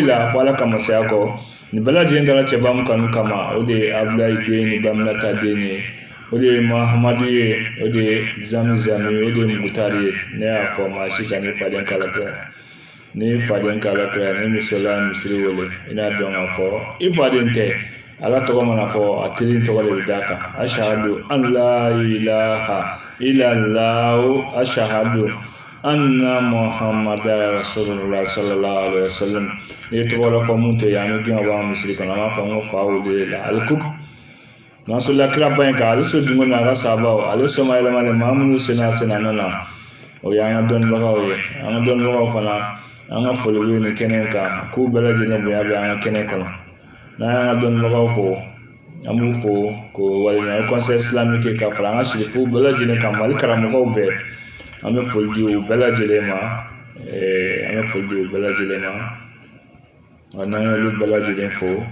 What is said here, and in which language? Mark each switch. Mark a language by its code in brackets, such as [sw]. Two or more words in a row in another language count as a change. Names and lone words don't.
[bm] la fo ala ka masaya kɔ nin bɛɛ lajɛlen dara cɛba mun kanu kama o de ye abulayi den ni baminata den ye o de ye mahamadu ye o de ye zami o de ye mugutari ye ne y'a fɔ maa si ka ne faden kala kɛ ni faden kala kɛ ni misalila misiri wele i n'a dɔn k'a fɔ i faden tɛ ala tɔgɔ mana fɔ a teri tɔgɔ de bɛ d'a kan [ar] أشهد أن لا إله إلا الله أشهد أن محمدا رسول الله صلى الله عليه وسلم [bm] ni tɔgɔ la fɔ mun tɛ yan an bɛ gɛn ka bɔ an misiri kɔnɔ an b'a fɔ n ko fa wele la alikub n'an sɔrɔla kiraba in kan ale so dungo n'a ka sabaw ale sɔnma yɛlɛmalen maa minnu senna na o y'an ka dɔnnibagaw ye an ka dɔnnibagaw fana an ka foli bɛ nin kɛnɛ kan k'u bɛɛ lajɛlen bonya bɛ an ka kɛnɛ kɔnɔ n'an y'an ka dɔnnibagaw fo an b'u fo k'o waleɲuman [fr] conseil islamique [bm] ka fara an ka sirifuw bɛɛ lajɛlen kan mali karamɔgɔw bɛɛ an bɛ foli di u bɛɛ lajɛlen ma n'an y'olu bɛɛ lajɛlen fo